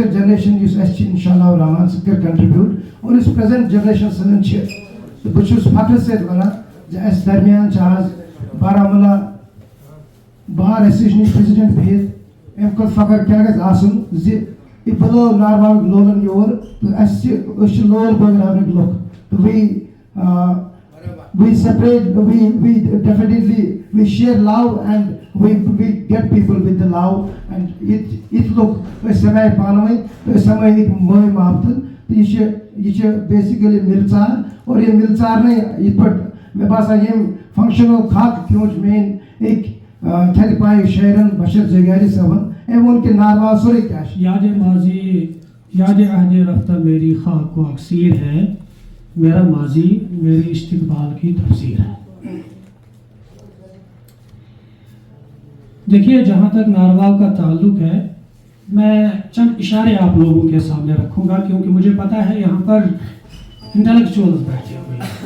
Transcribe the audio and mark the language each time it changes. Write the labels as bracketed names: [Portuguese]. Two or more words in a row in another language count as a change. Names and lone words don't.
[Kashmiri] جنریشن یُس اَسہِ چھِ انشاء اللہ رحمان سُہ کَرِ کنٹربیوٗٹ اور یُس [English] present generation [Kashmiri] سٲنۍ چھِ تہٕ بہٕ چھُس فخرٕ سۭتۍ وَنان زِ اَسہِ درمیان چھِ آز بارہمولہ بار ایسوسیشنٕکۍ پریزڈنٹ بِہِتھ اَمہِ کھۄتہٕ فخر کیٛاہ گژھِ آسُن زِ یہِ بُلٲو نارواہُک لولن یور تہٕ أسۍ چھِ لول بٲگراونٕکۍ لُکھ تہٕ [English] we separate, we definitely, we share love and we get people with the love and it look, [Kashmiri] أسۍ سماے پانہٕ ؤنۍ تہٕ أسۍ سمٲیِکۍ مٲے محبتہٕ تہٕ یہِ چھِ بیسِکلی مِلژار اور یہِ مِلژارنٕے یِتھ پٲٹھۍ مےٚ باسان ییٚمہِ فنٛکشنُک حق کھیوٗنٛچ میٛٲنۍ أکۍ تھدِ پایِک شٲعرن بشر زرگاری صٲبن أمۍ ووٚن کہِ ناروا سورُے کیٛاہ چھِ [Urdu] یاد ماضی یاد عہد رفتہ میری خواہ کو اکثیر ہے میرا ماضی میری استقبال کی تفسیر ہے. دیکھیے جہاں تک ناروا کا تعلق ہے میں چند اشارے آپ لوگوں کے سامنے رکھوں گا کیونکہ مجھے پتا ہے یہاں پر انٹلیکچوئلز بیٹھے ہوئے ہیں.